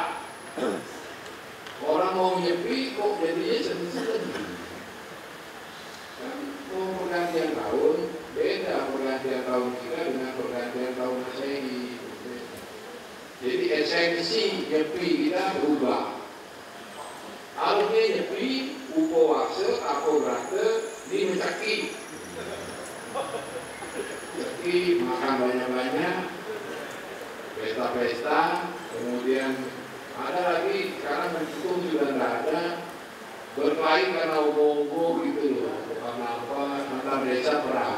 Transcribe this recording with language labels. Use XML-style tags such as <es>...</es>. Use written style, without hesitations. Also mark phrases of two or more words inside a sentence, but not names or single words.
<id>Orang mau nyepi kok jadinya sedih-sedih. Kan mau pergantian tahun, beda pergantian tahun kita dengan pergantian tahun Masehi. Jadi esensi nyepi kita berubah. Harusnya nyepi, upawase, apobrate, ini mencaki. Mencaki, makan banyak-banyak, pesta-pesta, kemudian ada lagi, sekarang mendukung sudah tidak ada, berkelahi karena obo-obo gitu loh, karena apa, antar desa perang.</id>